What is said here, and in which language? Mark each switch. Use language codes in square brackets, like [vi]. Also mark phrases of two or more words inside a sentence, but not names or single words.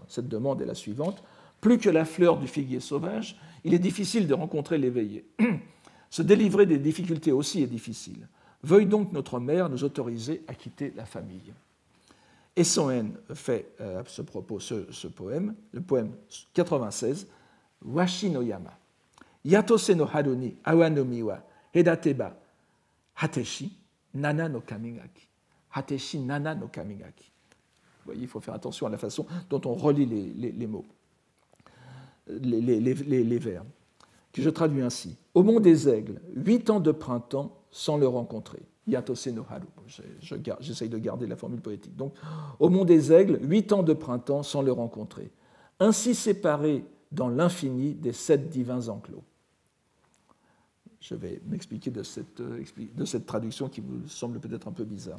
[fr] Cette demande est la suivante. Plus que la fleur du figuier sauvage, il est difficile de rencontrer l'éveillé. Se délivrer des difficultés aussi est difficile. Veuille donc notre mère nous autoriser à quitter la famille. Et Son-en fait à ce propos ce poème, le poème 96, Washi no Yama. [ja] やとせのはるにあわのみはへだてばはてしななのかみがき. はてしななのかみがき. [fr] Vous voyez, il faut faire attention à la façon dont on relie les mots, les vers, que je traduis ainsi. Au mont des aigles, 8 ans de printemps sans le rencontrer. [ja] やとせのはる. [fr] J'essaye de garder la formule poétique. Donc, au mont des aigles, 8 ans de printemps sans le rencontrer. Ainsi séparés dans l'infini des 7 divins enclos. Je vais m'expliquer de cette traduction qui vous semble peut-être un peu bizarre.